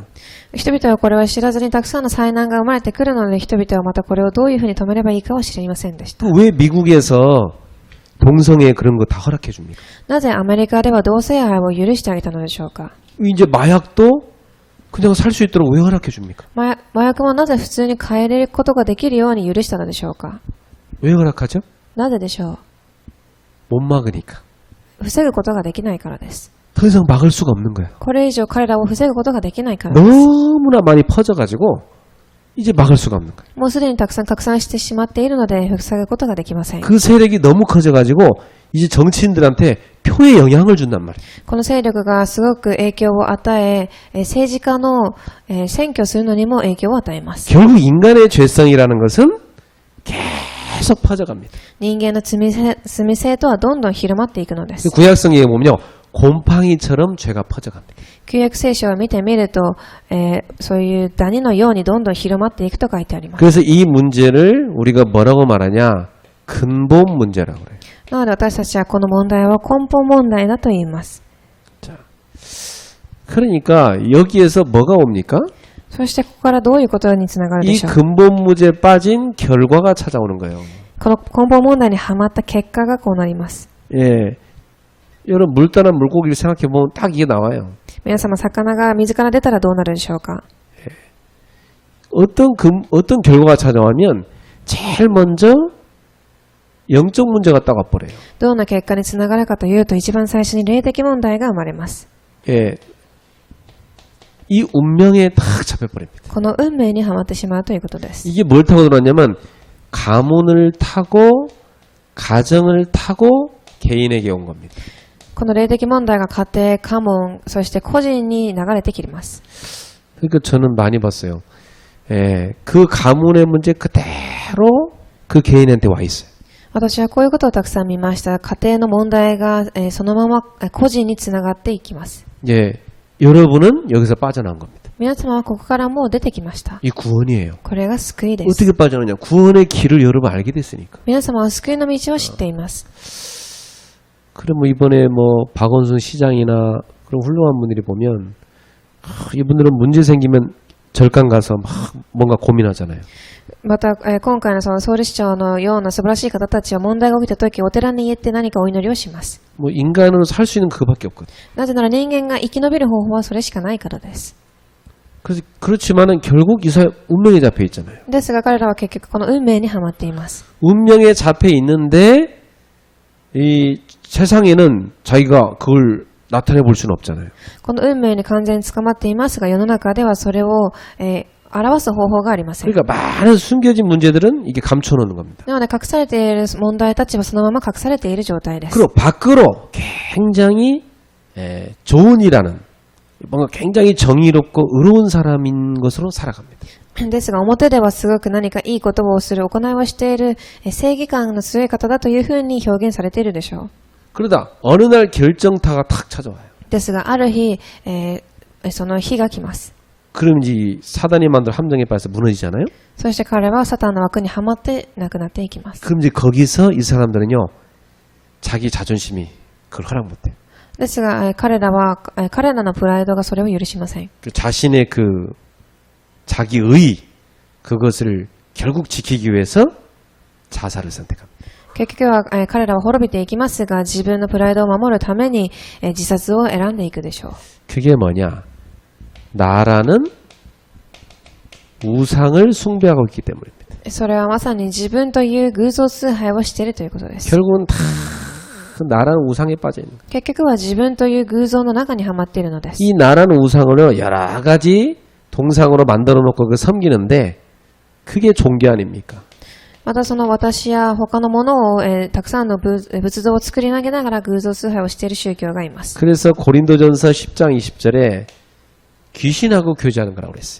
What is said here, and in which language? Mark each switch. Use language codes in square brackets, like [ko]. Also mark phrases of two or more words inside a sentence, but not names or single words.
[ja] 人々はこれを知らずにたくさんの災難が生まれてくるので、人々はまたこれをどういうふうに止めればいいかを知りませんでした。 [ko] 왜 미국에서 동성애 그런 거 다 허락해 줍니까? [ja] なぜアメリカでは同性愛を許してあげたのでしょうか。 [ko] 이제 마약도 그냥 살 수 있도록 왜 허락해 줍니까? [ja] 麻薬もなぜ普通に変えることができるように許したのでしょうか。 [ko] 왜 허락하죠? [ja] なぜでしょう。 [ko] 못 막으니까. [ja] 防ぐことができないからです。 [ko] 더 이상 막을 수가 없는 거예요. [ja] これ以上彼らを防ぐことができないからです。 [ko] 너무나 많이 퍼져가지고 이제 막을 수가 없는 거예요. [ja] もうすでにたくさん拡散してしまっているので、防ぐことができません。 [ko] 그 세력이 너무 커져가지고 이제 정치인들한테 표에 영향을 준단 말이에요. [ja] この勢力がすごく影響を与え、政治家の選挙するのにも影響を与えます。 [ko] 결국 인간의 죄성이라는 것은 계속 퍼져갑니다. [ja] 人間の罪性とはどんどん広まっていくのです。 [ko] 구약성경에 보면요. 곰팡이처럼 죄가 퍼져갑니다. [ja] 旧約聖書を見てみると、そういうダニのようにどんどん広まっていくと書いてあります。 [ko] 그래서 이 문제를 우리가 뭐라고 말하냐? 근본 문제라고 그래요. [ja] なので私たちはこの問題は根本問題だと言います。 [ko] 그러니까 여기에서 뭐가 옵니까? [ja] そしてここからどういうことにつながるで [ko] 이 [ja] しょう。 [ko] 근본 문제에 빠진 결과가 찾아오는 거예요. [ja] この根本問題にはまった結果がこうなります。 [ko] 예. 여러분 물 떠난 물고기를 생각해 보면 딱 이게 나와요. [ja] 皆様、魚が水から出たらどうなるでしょうか。 [ko] 어떤 결과가 찾아오면 제일 먼저 영적 문제가 딱 와버려요. [ja] どんな結果につながるかというと、一番最初に霊的問題が生まれます。 [ko] 예. 이 운명에 딱 잡혀버립니다. [ja] この運命にはまってしまうということです。 [ko] 이게 뭘 타고 들어왔냐면 가문을 타고 가정을 타고 개인에게 온 겁니다. [ja] この霊的問題が家庭、家門、そして個人に流れてきます。 [ko] 그러니까 저는 많이 봤어요. 예, 그 가문의 문제 그대로 그 개인한테 와 있어요. [ja] 私はこういうことをたくさん見ました。家庭の問題が、そのまま個人につながっていきます。 [ko] 예, 여러분은 여기서 빠져나온 겁니다. [ja] 皆様はここからもう出てきました。 [ko] 이 구원이에요. [ja] これが救いです。 [ko] 어떻게 빠져나오냐? 구원의 길을 여러분 알게 됐으니까. [ja] 皆様は救いの道を知っています。 [ko] 그럼 뭐 이번에 뭐 박원순 시장이나 그런 훌륭한 분들이 보면 이분들은 문제 생기면 절간 가서 막 뭔가 고민하잖아요. [ja] また、今回のそのソウル市長のような素晴らしい方たちは問題が起きたとき、お寺に行って何かお祈りをします。 [ko] 뭐 인간으로 살 수 있는 그거밖에 없거든. [ja] なぜなら人間が生き延びる方法はそれしかないからです。 [ko] 그래서 그렇지만은 결국 이 사람 운명에 잡혀 있잖아요. [ja] ですが彼らは結局この運命にはまっています。 [ko] 운명에 잡혀 있는데 이 세상에는 자기가 그걸 나타내 볼 수는 없잖아요. [ja] この運命に完全に捕まっていますが、世の中ではそれを、表す方法がありません。 [ko] 그러니까 많은 숨겨진 문제들은 이게 감춰놓는 겁니다. [ja] なので隠されている問題たちはそのまま隠されている状態です。 [ko] 그리고 밖으로 굉장히 좋은 일하는 뭔가 굉장히 정의롭고 의로운 사람인 것으로 살아갑니다. [ja] ですが表ではすごく何かいいことをする、行いをしている正義感の強い方だというふうに表現されているでしょう。 [ko] 그러다 어느 날 결정타가 탁 찾아와요. [ja] ですがある日、その日が来ます。 [ko] 그럼 이제 사단이 만든 함정에 빠져서 무너지잖아요. [ja] そして彼はサタンの枠にはまって亡くなっていきます。 [ko] 그럼 이제 거기서 이 사람들은요 자기 자존심이 그걸 허락 못해요. [ja] ですが彼らのプライドがそれを許しません。 [ko] 그 자신의 그 자기의 그것을 결국 지키기 위해서 자살을 선택합니다. [ja] 結局は彼らは滅びていきますが、自分のプライドを守るために自殺を選んでいくでしょう。 [ko] 그게 뭐냐? 나라는 우상을 숭배하고 있기 때문입니다. [ja] それはまさに自分という偶像崇拝をしているということです。 [ko] 결국은 다 그 나라는 우상에 빠져 있는 거예요. [ja] 結局は自分という偶像の中にはまっているのです。 [ko] 이 나라는 우상을 여러 가지 동상으로 만들어 놓고 그 섬기는데 그게 종교 아닙니까? [ja] またその私や他のものを、たくさんの仏像を作り上げながら偶像崇拝をしている宗教がいます。 [ko] 그래서 고린도전서 10장 20절에 귀신하고 교제하는 거라고 그랬어요.